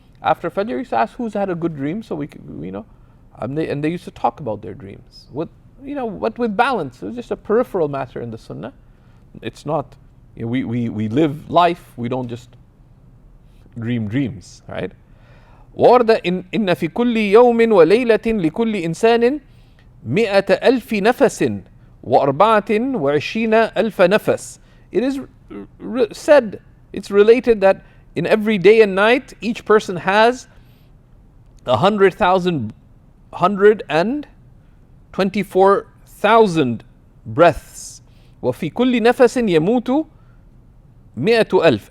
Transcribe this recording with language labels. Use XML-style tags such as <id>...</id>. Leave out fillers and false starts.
<en>After Fajr, he used to ask who's had a good dream, so we could, and they used to talk about their dreams with, what with balance. It was just a peripheral matter in the Sunnah. It's not, we live life. We don't just dream dreams, right?</en> <ar>ورد إن في كل يوم وليلة لكل إنسان 100,000 نفس و24 ألف نفس.</ar> <en>It is said, it's related that in every day and night, each person has 124,000 breaths.</en> <ar>وفي كل نفس يموت 100,000.</ar>